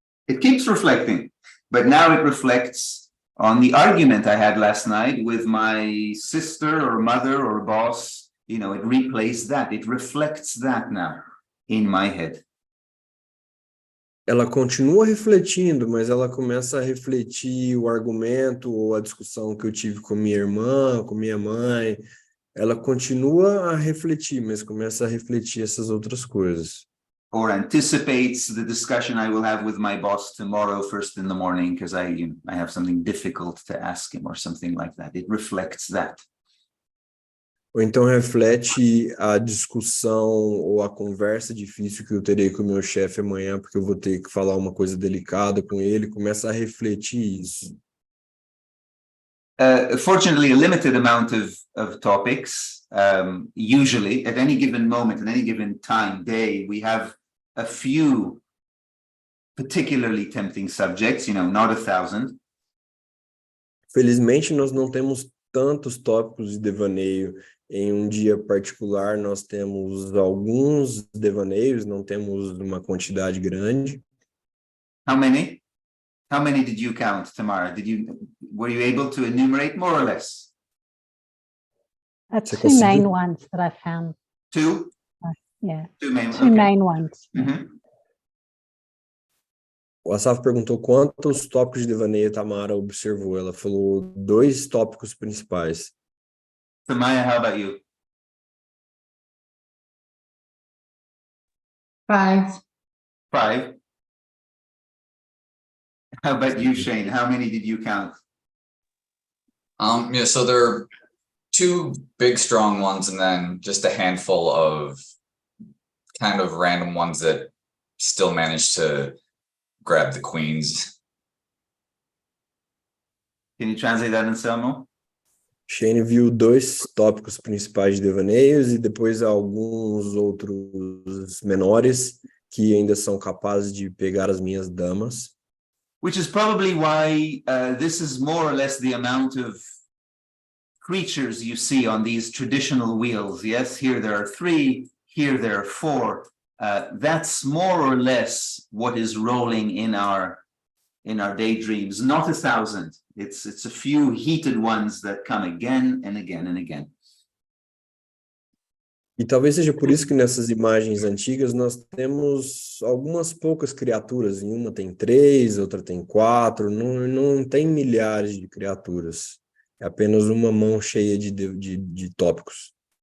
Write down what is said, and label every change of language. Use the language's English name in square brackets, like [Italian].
[English] It keeps reflecting, but now it reflects on the argument I had last night with my sister or mother or boss. It replays that. It reflects that now in my head. [Portuguese] Ela continua refletindo, mas ela começa a refletir o argumento ou a discussão que eu tive com minha irmã, com minha mãe. Ela continua a refletir, mas começa a refletir essas outras coisas. [English] Or anticipates the discussion I will have with my boss tomorrow first in the morning because I have something difficult to ask him or something like that. It reflects that. [Portuguese] Ou então reflete a discussão ou a conversa difícil que eu terei com o meu chefe amanhã, porque eu vou ter que falar uma coisa delicada com ele, começa a refletir isso. [English] Fortunately, a limited amount of topics. Usually, at any given moment, at any given time, day, we have a few particularly tempting subjects, not 1,000. [Portuguese] Felizmente, nós não temos tantos tópicos de devaneio. Em um dia particular, nós temos alguns devaneios, não temos uma quantidade grande. [English] How many? How many did you count, Tamara? Were you able to enumerate more or less? Two main ones that I found. Two? Yeah. Two main ones. Mm-hmm. [Portuguese] O Asaf perguntou quantos tópicos de devaneio a Tamara observou. Ela falou 2 tópicos principais. [English] Samaya, how about you? 5. 5. How about you, Shane? How many did you count? So there are 2 big strong ones and then just a handful of kind of random ones that still manage to grab the queens. Can you translate that, Anselmo? [Portuguese] Shane viu 2 tópicos principais de devaneios e depois alguns outros menores que ainda são capazes de pegar as minhas damas. [English] Which is probably why this is more or less the amount of creatures you see on these traditional wheels. Yes, here there are 3, here there are 4. That's more or less what is rolling in our daydreams. Not 1,000. It's a few heated ones that come again and again and again. [Portuguese] E talvez seja por isso que nessas imagens antigas nós temos algumas poucas criaturas. Em uma tem 3, outra tem 4. Não tem milhares de criaturas. É apenas uma mão cheia de tópicos.